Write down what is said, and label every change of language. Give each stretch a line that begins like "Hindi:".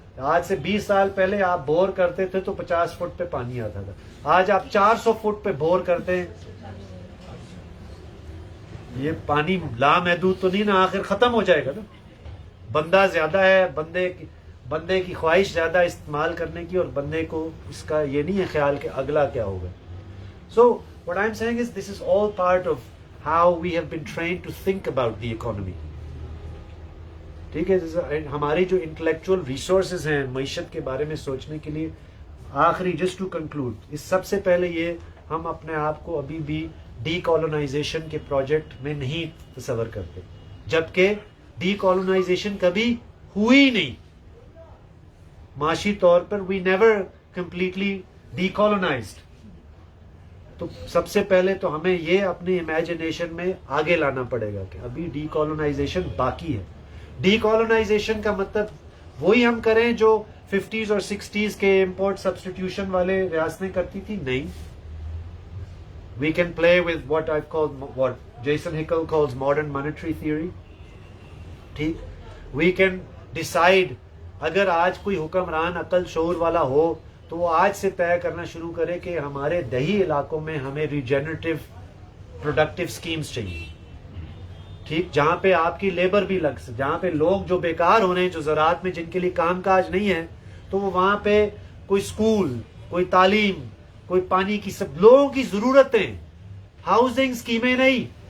Urdu: آج سے 20 سال پہلے آپ بور کرتے تھے تو 50 فٹ پہ پانی آتا تھا، آج آپ 400 فٹ پہ بور کرتے ہیں. یہ پانی لامحدود تو نہیں نا، آخر ختم ہو جائے گا نا. بندہ زیادہ ہے، بندے کی خواہش زیادہ استعمال کرنے کی، اور بندے کو اس کا یہ نہیں ہے خیال کہ اگلا کیا ہوگا.
English: So what I'm saying is this is all part of how we have been trained to think about the economy.
Urdu: ٹھیک ہے. ہماری جو انٹلیکچوئل ریسورسز ہیں معیشت کے بارے میں سوچنے کے لیے، آخری
English: just to conclude,
Urdu: اس سب سے پہلے یہ ہم اپنے آپ کو ابھی بھی ڈی کالونائزیشن کے پروجیکٹ میں نہیں تصور کرتے، جبکہ ڈی کالونائزیشن کبھی ہوئی نہیں. معاشی طور پر
English: We never completely decolonized.
Urdu: تو سب سے پہلے تو ہمیں یہ اپنی امیجنیشن میں آگے لانا پڑے گا کہ ابھی ڈی کالونائزیشن باقی ہے. ڈی کالونائزیشن کا مطلب وہی ہم کریں جو 50s اور 60s کے امپورٹ سبسٹیٹیوشن والے ریاستیں کرتی تھی؟ نہیں.
English: We can play with what Jason Hickel calls modern monetary theory.
Urdu: ٹھیک.
English: We can decide،
Urdu: اگر آج کوئی حکمران عقل شعور والا ہو تو وہ آج سے طے کرنا شروع کرے کہ ہمارے دیہی علاقوں میں ہمیں ریجنریٹو پروڈکٹیو سکیمز چاہیے. ٹھیک. جہاں پہ آپ کی لیبر بھی لگ سکے، جہاں پہ لوگ جو بیکار ہو رہے ہیں، جو زراعت میں جن کے لیے کام کاج نہیں ہے، تو وہ وہاں پہ کوئی سکول، کوئی تعلیم، کوئی پانی کی، سب لوگوں کی ضرورتیں، ہاؤسنگ اسکیمیں نہیں.